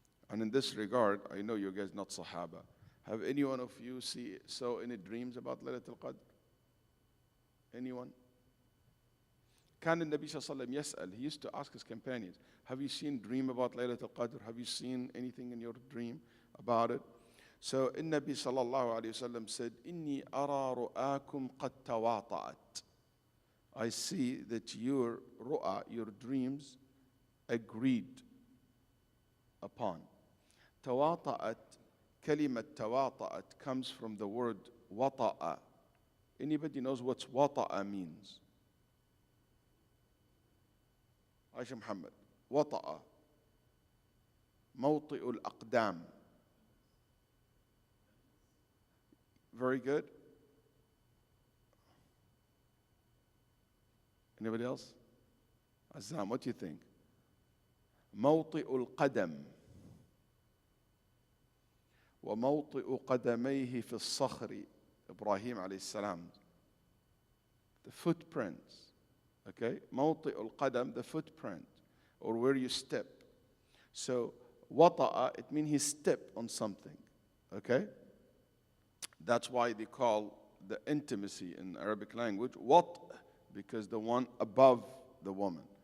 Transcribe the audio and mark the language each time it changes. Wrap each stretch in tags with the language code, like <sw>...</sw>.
<en>And in this regard, I know you guys not Sahaba. Have any one of you saw any dreams about Laylat al-Qadr? Anyone?</en> <ar>كان النبي صلى الله عليه وسلم يسأل,</ar> <en>he used to ask his companions, have you seen dream about Laylat al-Qadr? Have you seen anything in your dream about it?</en> <ar>So النبي صلى الله عليه وسلم said, إني أرى رؤاكم قد تواطأت.</ar> <en>I see that your ru'a, your dreams, agreed upon.</en> <ar>تواطأت, كلمة تواطأت</ar> <en>comes from the word وطأ. Anybody knows what وطأ means?</en> <ar>عايشة محمد. وطأ موطئ الأقدام.</ar> <en>Very good. Anybody else? Azam, what do you think?</en> <ar>موطئ القدم وموطئ قدميه في الصخر. إبراهيم عليه السلام.</ar> <en>The footprints. Okay,</en> <ar>موطئ القدم,</ar> <en>the footprint, or where you step. So, وطأ, it means he stepped on something. Okay? That's why they call the intimacy in Arabic language wat, because the one above the woman.</en>